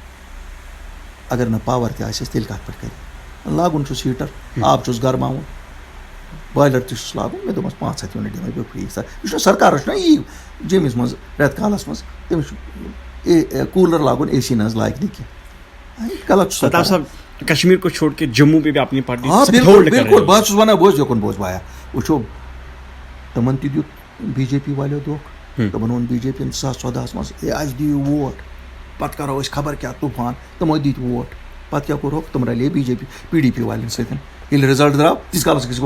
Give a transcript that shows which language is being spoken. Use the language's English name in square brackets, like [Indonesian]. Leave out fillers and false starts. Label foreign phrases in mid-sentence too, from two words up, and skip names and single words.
[Kashmiri] اگر نہٕ پاوَر تہِ آسٮ۪س تیٚلہِ کَتھ پٲٹھۍ کَرِ لاگُن چھُس ہیٖٹر آب چھُس گرماوُن بایلَر تہِ چھُس لاگُن مےٚ دوٚپمَس 500 یوٗنِٹ دِمَے بہٕ فِرٛی یہِ چھُنہ سرکارَس چھُنہ یی جیٚمِس منٛز رٮ۪تہٕ کالَس منٛز تٔمِس چھُ کوٗلَر لاگُن اے سی نہ حظ لایق نہٕ کینٛہہ غلط چھُ [Urdu] الطاف صاحب کشمیر کو چھوڑ کے جموں پہ بھی اپنی پارٹی [Kashmiri] بالکل بہٕ حظ چھُس وَنان بوز یوکُن بوز بایا وٕچھو تِمن تہِ دیُت بی جے پی والیو دھوکہٕ تِمن ووٚن بی جے پی یَن 2014 منٛز ہے اَسہِ دِیِو ووٹ پَتہٕ کَرو أسۍ خبر کیٛاہ طوٗفان تِمو دِتۍ ووٹ پَتہٕ کیٛاہ کوٚرُکھ تِم رَلے بی جے پی ڈی پی والٮ۪ن سۭتۍ ییٚلہِ رِزلٹ درٛاو تیٖتِس کالَس ٲسۍ